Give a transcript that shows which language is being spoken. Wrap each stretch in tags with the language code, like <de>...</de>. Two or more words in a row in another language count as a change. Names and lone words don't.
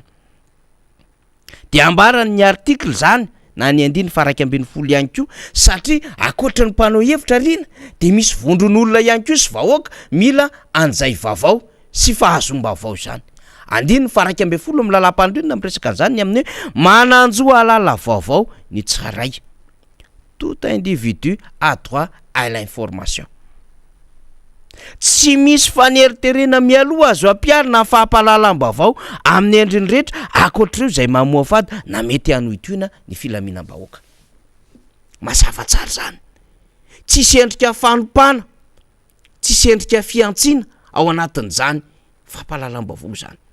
<mg>De ambaran'ny article zany na ny andiny faraka ambin'ny folo ihany ko satria akoatra ny mpanao hevitra rina de misy vondron'olona ihany ko sy vahoaka mila anjay vavao sy fahazom-bavao zany. Andiny faraka ambin'ny folo amin'ny lalam-pandrenona miresaka zany amin'ny hoe mananjoa alala vaovao ny tsiraray.</mg> <fr>Tout individu a droit à l'information.</fr> <mg>Tsy misy faneriterena mialoha azo ampiarina fahampahalalam-bavao amin'ny endriny rehetra akoatr'ireo zay mamoa fady na mety hanohitoina ny filaminam-bahoaka. Mazava tsara zany. Tsisy endrika fanompana, tsisy endrika fiantsiana ao anatin'izany fahampahalalam-bavao zany.</mg>